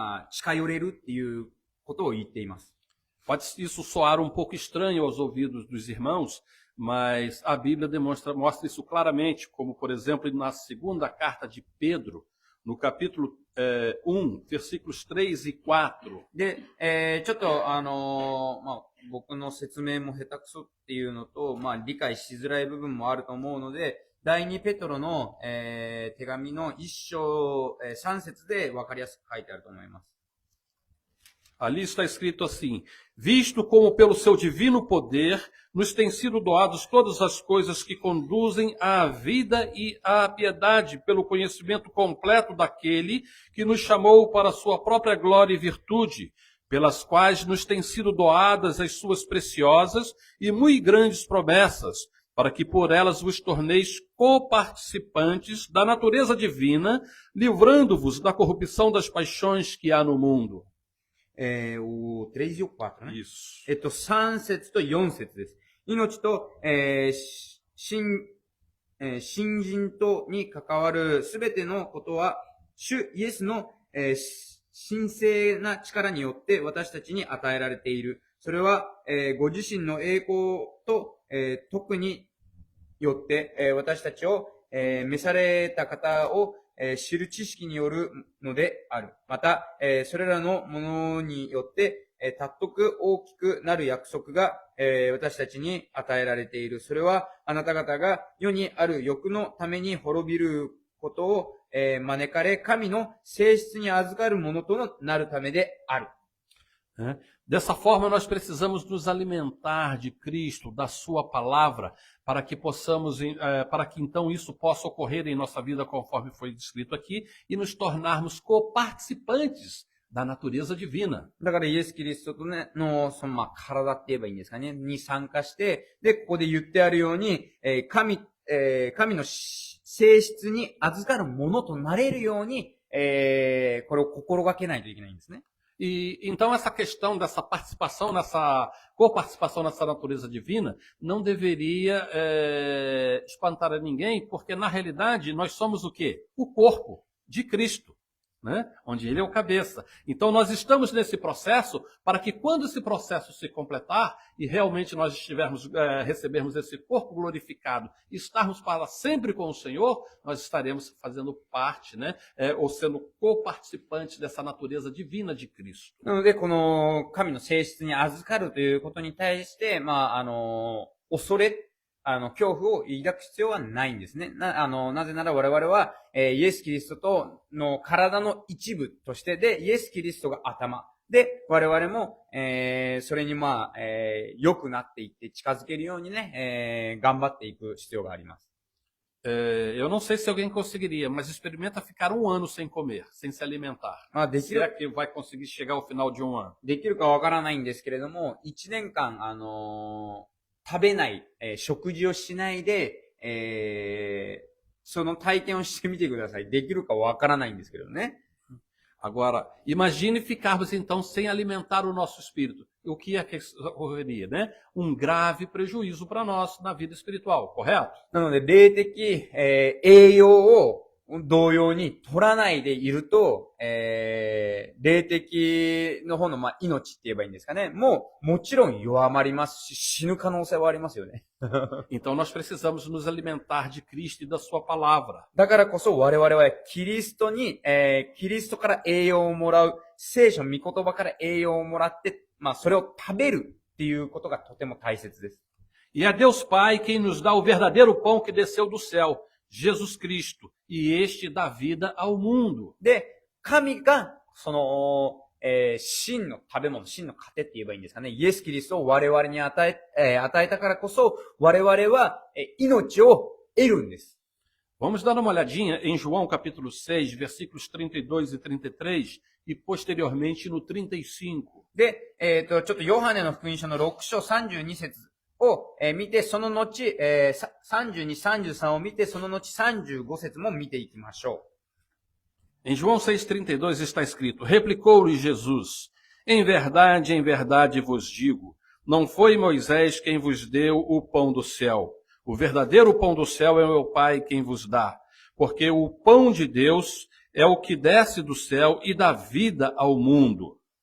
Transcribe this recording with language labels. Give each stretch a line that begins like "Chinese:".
Japanese: 近寄れるっていうことを言っています。
Portuguese: Pode isso soar pouco estranho aos ouvidos dos irmãos, mas a Bíblia mostra isso claramente, como, por exemplo, na segunda carta de Pedro, no capítulo 1, versículos 3 e 4.
Japanese: で、ちょっと、僕の説明も下手くそっていうのと、理解しづらい部分もあると思うので、第2ペトロの、手紙の1章、3節で分かりやすく書いてあると思います。
Portuguese: Ali está escrito assim: visto como pelo seu divino poder nos têm sido doados todas as coisas que conduzem à vida e à piedade pelo conhecimento completo daquele que nos chamou para a sua própria glória e virtude, pelas quais nos têm sido doadas as suas preciosas e muito grandes promessas, para que por elas vos torneis coparticipantes da natureza divina, livrando-vos da corrupção das paixões que há no mundo.
Japanese: 3、4ね。
Portuguese: Isso.
Japanese: 3節と4節です。命と、新人とに関わるすべてのことは、主イエスの、神聖な力によって私たちに与えられている。それは、ご自身の栄光と、特によって、私たちを、召された方を、知る知識によるのである。また、それらのものによって、尊く大きくなる約束が、私たちに与えられている。それは、あなた方が世にある欲のために滅びることを、招かれ、神の性質に預かるものとなるためである。
Portuguese: Dessa forma, nós precisamos nos alimentar de Cristo, da Sua palavra, para que possamos, para que então isso possa ocorrer em nossa vida conforme foi descrito aqui e nos tornarmos coparticipantes da natureza divina.
Japanese: だからイエス・キリストとね、の、体って言えばいいんですかね、に参加して、で、ここで言ってあるように、神の性質に預かるものとなれるように、これを心がけないといけないんですね。
Portuguese: E então essa questão dessa participação, nessa coparticipação nessa natureza divina, não deveria espantar a ninguém, porque na realidade nós somos o quê? O corpo de Cristo, né? Onde Ele é o cabeça. Então nós estamos nesse processo para que quando esse processo se completar e realmente nós recebermos esse corpo glorificado e estarmos para sempre com o Senhor, nós estaremos fazendo parte, né? Ou sendo coparticipantes dessa natureza divina de Cristo.
Japanese: なので、この神の性質に預かるということに対して、恐れ、恐怖を抱く必要はないんですね。なぜなら我々は、イエス・キリストとの体の一部としてで、イエス・キリストが頭。で、我々も、それに良くなっていって近づけるようにね、頑張っていく必要があります。
Portuguese: Eu não sei se alguém conseguiria, mas experimenta ficar 1 ano sem comer, sem se alimentar. Será que vai conseguir chegar ao final de 1 ano?
Japanese: できるかわからないんですけれども、1年間、食べない、食事をしないで、その体験をしてみてください。できるかわからないんですけどね。
Portuguese: Agora, imagine ficarmos então sem alimentar o nosso espírito. O que é que ocorreria, né? Grave prejuízo para nós na vida espiritual, correto?
Japanese: なので、霊的、栄養を同様に取らないでいると、霊的の方の、命って言えばいいんですかね。もちろん弱まりますし、死ぬ可能性はありますよね。
Portuguese: Então nós precisamos nos alimentar de Cristo e da sua palavra.
Japanese: だからこそ我々はキリストから栄養をもらう、聖書、御言葉から栄養をもらって、それを食べるっていうことがとても大切です。
Portuguese: E é Deus Pai quem nos dá o verdadeiro pão que desceu do céu, Jesus Cristo, e este dá vida ao mundo.
Japanese: で、神が、真の食べ物、真の糧って言えばいいんですかね。イエス・キリストを我々に与えたからこそ、我々は、命を得るんです。
Portuguese: Vamos dar uma olhadinha em João capítulo 6, versículos 32 e 33, e posteriormente no 35.
Japanese: で、ちょっとヨハネの福音書の6章32節を、見て、その後、32、33を見て、その後35節も見ていきましょう。
Portuguese: Em João 6,32 está escrito: Replicou-lhe Jesus: em verdade vos digo, não foi Moisés quem vos deu o pão do céu. O verdadeiro pão do céu é o meu Pai quem vos dá. Porque o pão de Deus é o que desce do céu e dá vida ao mundo.